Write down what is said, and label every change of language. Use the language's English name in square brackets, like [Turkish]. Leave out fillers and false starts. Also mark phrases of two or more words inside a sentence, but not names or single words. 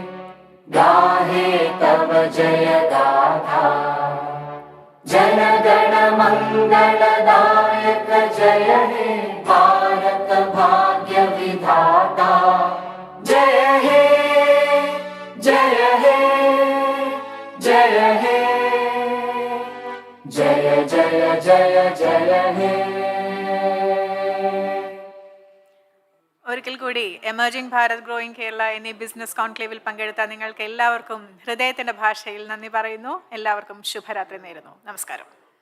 [Bangla] গাহে তব জয় গাথা, জন গণ মঙ্গল দায়ক জয় হে, ভারত ভাগ্য বিধাতা, জয় হে, জয় হে, জয় হে, জয় জয় জয় জয় হে. [Malayalam] ഒരിക്കൽ കൂടി എമർജിംഗ് ഭാരത് ഗ്രോയിങ് കേരള എന്നീ [English] business conclave [Malayalam] പങ്കെടുത്ത നിങ്ങൾക്ക് എല്ലാവർക്കും ഹൃദയത്തിന്റെ ഭാഷയിൽ നന്ദി പറയുന്നു. എല്ലാവർക്കും ശുഭരാത്രി നേരുന്നു. നമസ്കാരം.